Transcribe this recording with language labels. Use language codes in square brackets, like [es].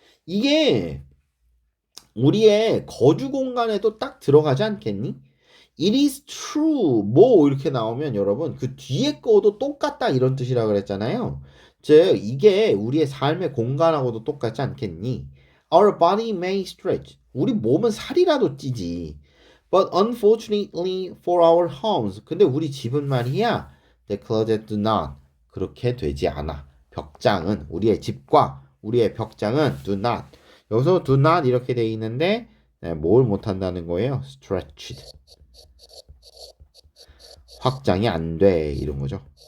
[ko] 이게 우리의 거주 공간에도 딱 들어가지 않겠니? [en] It is true. [ko] 뭐 이렇게 나오면 여러분 그 뒤에 거도 똑같다 이런 뜻이라 그랬잖아요. 즉 이게 우리의 삶의 공간하고도 똑같지 않겠니? [en] Our body may stretch. [ko] 우리 몸은 살이라도 찌지. [en] But unfortunately for our homes. [ko] 근데 우리 집은 말이야. [en] The closet do not. [ko] 그렇게 되지 않아. 벽장은 우리의 집과 우리의 벽장은 do not. 여기서 do not 이렇게 돼 있는데 뭘 못한다는 거예요? [en] stretched. [ko] 확장이 안 돼. 이런 거죠.